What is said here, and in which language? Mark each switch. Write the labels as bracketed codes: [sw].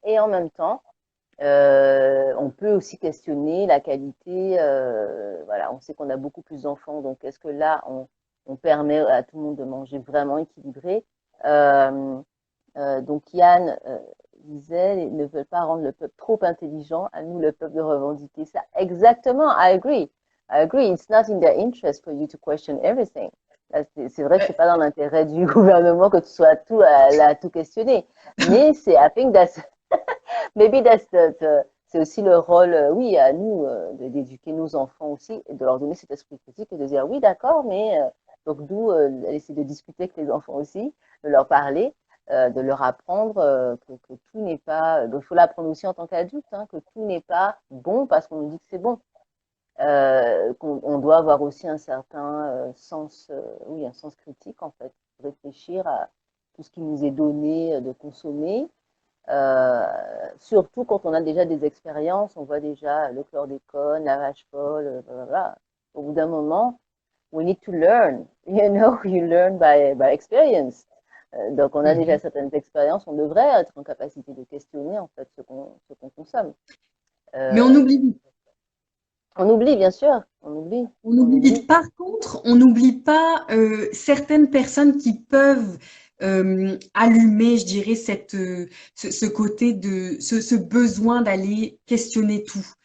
[fr] Et en même temps, on peut aussi questionner la qualité. Voilà, on sait qu'on a beaucoup plus d'enfants. Donc, est-ce que là, on permet à tout le monde de manger vraiment équilibré? Donc, Yann disait, ils ne veulent pas rendre le peuple trop intelligent. À nous, le peuple, de revendiquer ça. [en] Exactement, I agree. I agree. It's not in their interest for you to question everything. [fr] C'est vrai que c'est pas dans l'intérêt du gouvernement que tu sois à tout questionner. Mais c'est, [en] I think that's, [fr] maybe c'est aussi le rôle, oui, à nous, d'éduquer nos enfants aussi, et de leur donner cet esprit critique et de dire, oui, d'accord, mais donc d'où essayer de discuter avec les enfants aussi, de leur parler, de leur apprendre que tout n'est pas, il faut l'apprendre aussi en tant qu'adulte, hein, que tout n'est pas bon parce qu'on nous dit que c'est bon. Qu'on doit avoir aussi un certain sens, oui, un sens critique en fait, réfléchir à tout ce qui nous est donné de consommer. Surtout quand on a déjà des expériences, on voit déjà le chlordécone, la vache-folle, voilà. Au bout d'un moment, [en] we need to learn. You know, you learn by experience. [fr] Donc, on a déjà certaines expériences, on devrait être en capacité de questionner en fait ce qu'on consomme. Mais on oublie. On oublie, bien sûr, on oublie. On oublie vite. Par contre, on n'oublie pas certaines personnes qui peuvent allumer, je dirais, ce côté de ce besoin d'aller questionner tout.